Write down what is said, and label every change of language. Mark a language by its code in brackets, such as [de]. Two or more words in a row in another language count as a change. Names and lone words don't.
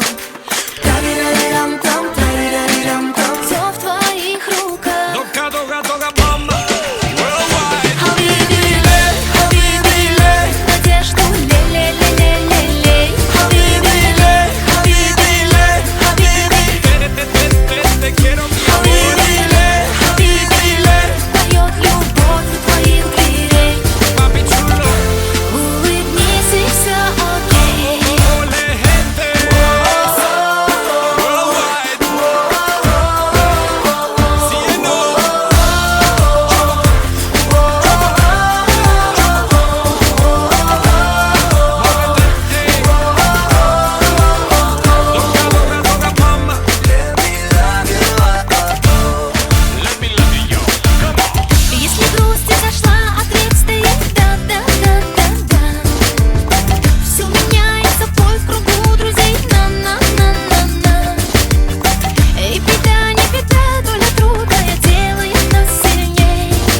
[ru] Тарирарирам-там, тарирарирам-там, все в твоих руках. Дога, дога, дога, мама. [en] Worldwide. [ar] حبيبي، حبيبي, [ru] надежду лей-лей-лей-лей-лей. [ar] حبيبي، حبيبي، حبيبي, [es] Te quiero, mi amor. [ar] حبيبي، حبيبي, [ru] поет любовь у твоих дверей. [es] Papi chulo. [ru] Улыбнись и все окей. [es] Ole, gente. [en] Worldwide. [es] Cielo. Doga, doga, doga, mama. [en] Let me love you. Come on. [ru] Если грусть зашла, ответь стоит да-да-да-да-да. Все меняется в бой в кругу друзей. На-на-на-на-на. И беда, не беда, доля трудная делает нас сильней.